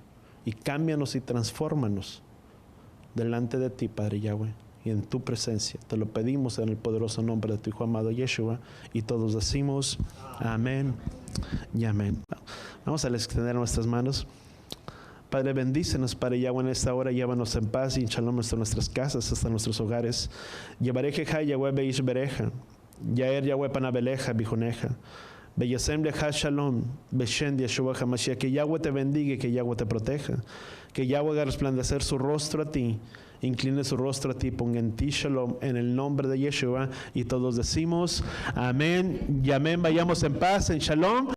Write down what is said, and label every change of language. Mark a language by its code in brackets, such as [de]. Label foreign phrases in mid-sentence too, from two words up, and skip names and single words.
[es] Y cámbianos y transfórmanos delante de ti, Padre Yahweh, y en tu presencia. Te lo pedimos en el poderoso nombre de tu Hijo amado Yeshua, y todos decimos amén y amén. Vamos a extender nuestras manos. Padre, bendícenos, Padre Yahweh, en esta hora. Llévanos en paz y en shalom hasta nuestras casas, hasta nuestros hogares. [he] יברכך יהוה וישמרך, יאר יהוה פניו אליך ויחנך, וישם לך שלום, בשם ישוע המשיח. [es] Que Yahweh te bendiga y que Yahweh te proteja. Que Yahweh haga resplandecer su rostro a ti, incline su rostro a ti, ponga en ti shalom, en el nombre de Yeshua. Y todos decimos amén y amén. Vayamos en paz, en shalom.